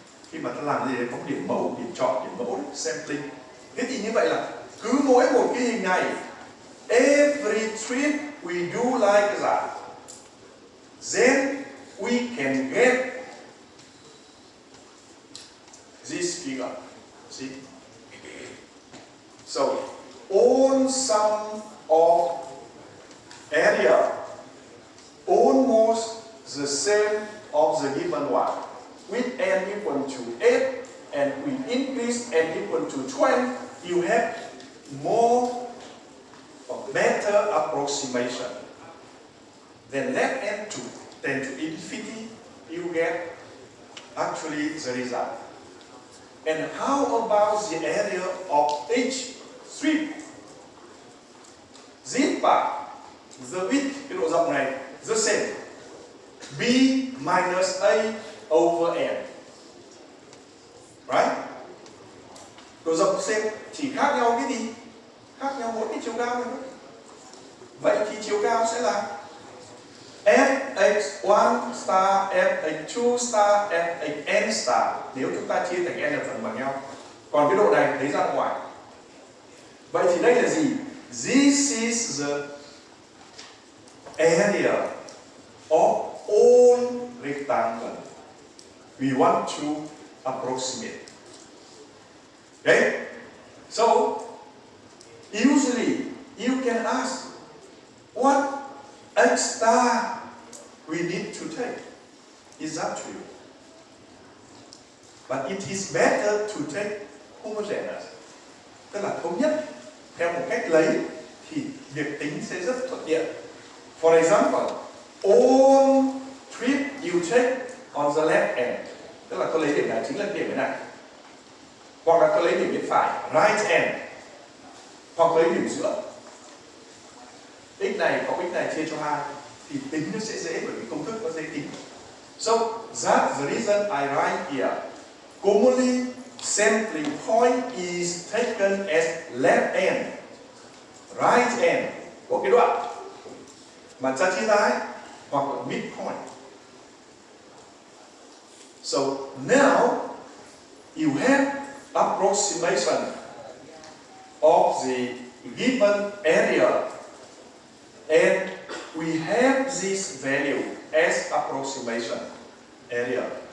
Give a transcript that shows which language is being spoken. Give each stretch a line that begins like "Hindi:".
Vietnamese: Khi mà ta làm gì để có điểm mẫu, điểm chọn, điểm mẫu, sampling. Thế thì như vậy là cứ mỗi một cái hình này,
English: every trip we do like that, then we can get this figure. See? So all sum of area almost the same of the given one, with n equal to 8, and we increase n equal to 12, you have more or better approximation. Then let n to tend to infinity, you get actually the result. And how about the area of each strip? This part, the width,
Vietnamese: cái độ rộng này,
English: the same. B minus A over N. Right?
Vietnamese: Độ rộng xem chỉ khác nhau cái gì? Khác nhau mỗi cái chiều cao thôi. Vậy thì chiều cao sẽ là fx1 star, fx2 star, fxn star. Nếu chúng ta chia thành n phần bằng nhau. Còn cái độ này lấy ra ngoài. Vậy thì đây là gì?
English: This is the area of all rectangle we want to approximate. Okay? So, usually you can ask, what x star we need to take? It's up to you. But it is better to take homogeneous,
Vietnamese: tức là thống nhất theo một cách lấy, thì việc tính sẽ rất thuận tiện.
English: For example, all trip you take on the left hand,
Vietnamese: tức là tôi lấy điểm này chính là điểm này, hoặc là tôi lấy điểm bên phải
English: right hand,
Vietnamese: hoặc lấy điểm giữa. X này có x này chia cho 2 thì tính nó sẽ dễ, bởi vì công thức nó dễ tính.
English: So that's the reason I write here. Commonly, sampling point is taken as left hand, right hand
Vietnamese: của cái đoạn mà cha chia tay, hoặc là
English: midpoint. So now you have approximation of the given area, and we have this value as approximation area.